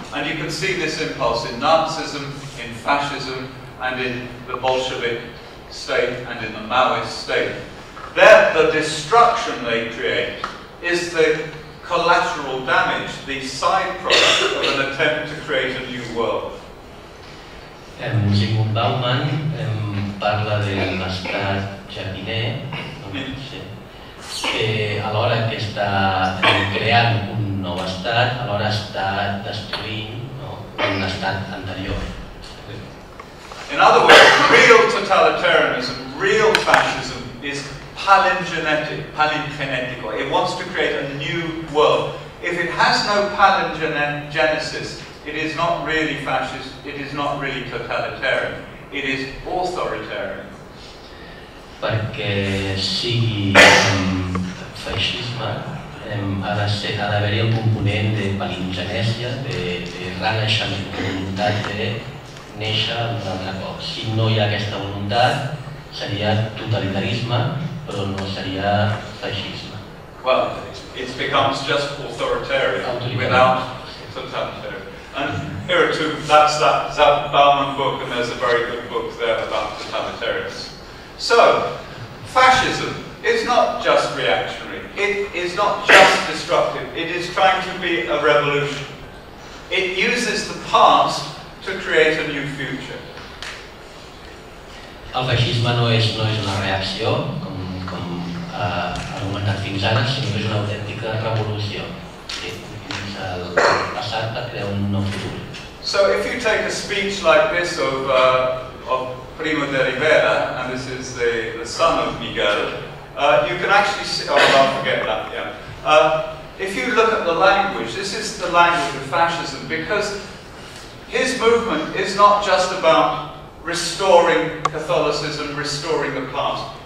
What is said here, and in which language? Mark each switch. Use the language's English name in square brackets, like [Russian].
[English] And you can see this impulse in Nazism, in fascism, and in the Bolshevik state, and in the Maoist state. There, the destruction they create is the collateral damage, the side product of an attempt to create a new world. [Catalan] Zygmunt Bauman parla de l'estat jardiner, que alhora que està creant un nou estat, alhora està destruint un estat anterior. [English] In other words, real totalitarianism, real fascism is palingenetic. It wants to create a new world. If it has no palingenesis, it is not really fascist, it is not really totalitarian, it is authoritarian. [Catalan] Perquè sigui feixisme ha d'haver-hi el component de palingenèsia, de renaixement, de voluntat de néixer un altre cop. Si no hi ha aquesta voluntat, seria totalitarisme, però no seria feixisme. [English] Well, it becomes just authoritarian without totalitarian. And here are two, that's that Bauman book, and there's a very good book there about totalitarianism. So, fascism is not just reactionary, it is not just destructive, it is trying to be a revolution. It uses the past to create a new future. [Catalan] El feixisme no és una reacció, com ha argumentat fins ara, sinó que és una autèntica revolució. Utilitza el passat per crear un nou futur. [English] So if you take a speech like this of Primo de Rivera, and this is the son of Miguel, you can actually see, I'll forget that, yeah. If you look at the language, this is the language of fascism, because his movement is not just about restoring Catholicism, restoring the past.